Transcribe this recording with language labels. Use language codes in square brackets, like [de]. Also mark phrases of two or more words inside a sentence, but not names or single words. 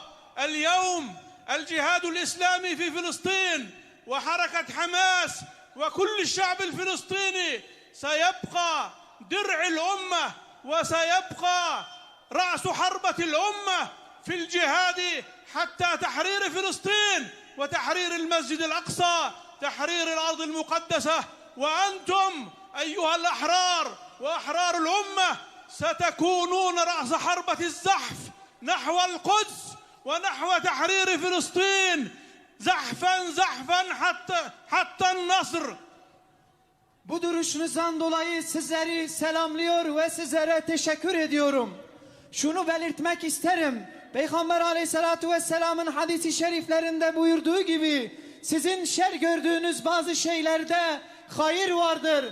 [ar] اليوم الجهاد الإسلامي في فلسطين وحركة حماس وكل الشعب الفلسطيني سيبقى درع الأمة وسيبقى رأس حربة الأمة في الجهاد حتى تحرير فلسطين وتحرير المسجد الأقصى، تحرير الأرض المقدسة. وأنتم أيها الأحرار وأحرار الأمة ستكونون رأس حربة الزحف نحو القدس ونحو تحرير فلسطين، زحفا زحفا حتى النصر. [tr] Bu duruşunuzdan dolayı sizleri selamlıyor ve sizlere teşekkür ediyorum. Şunu belirtmek isterim. Peygamber Aleyhisselatü Vesselam'ın hadisi şeriflerinde buyurduğu gibi sizin şer gördüğünüz bazı şeylerde hayır vardır.